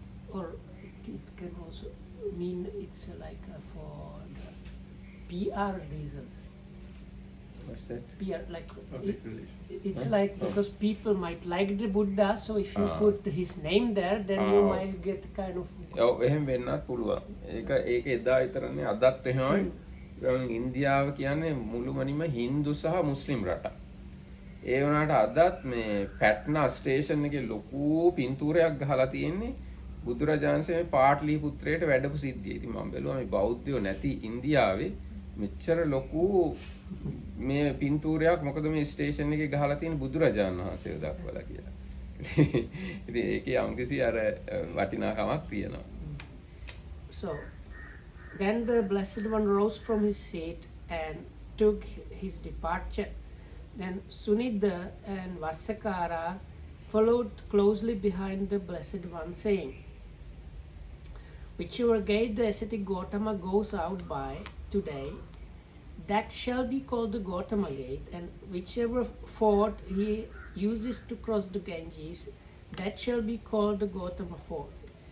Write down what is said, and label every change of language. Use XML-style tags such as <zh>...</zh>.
<en>Or it can also mean it's like for the PR reasons. What's that? PR, like Public it, relations. it's like because people might like the Buddha, so if you put his name there, then you might get kind of.</en> <si>ඔව් එහෙම වෙන්නත් පුළුවන්. ඒක එදා විතරනේ අදත් එහෙමයි. ඉන්දියාව කියන්නේ මුළුමනින්ම හින්දු සහ මුස්ලිම් රටක්. ඒ වුණාට අදත් මේ පැට්නා ස්ටේෂන් එකේ ලොකු පින්තූරයක් ගහලා තියෙන්නේ බුදුරජාණන්සේ මේ පාටලී පුත්‍රයට වැඩපු සිද්ධිය. ඉතින් මම බැලුවා මේ බෞද්ධයෝ නැති ඉන්දියාවේ මෙච්චර ලොකු මේ පින්තූරයක් මොකද මේ ස්ටේෂන් එකේ ගහලා තියෙන බුදුරජාණන් වහන්සේව දක්වලා කියලා. ඉතින් ඒකේ යම්කිසි අර වටිනාකමක් තියෙනවා.</si> <en>So, then the Blessed One rose from his seat and took his departure. Then Sunida and Vassakara followed closely behind the Blessed One, saying, "Whichever gate the ascetic Gautama goes out by today, that shall be called the Gautama gate, and whichever ford he uses to cross the Ganges, that shall be called the Gautama ford.</en>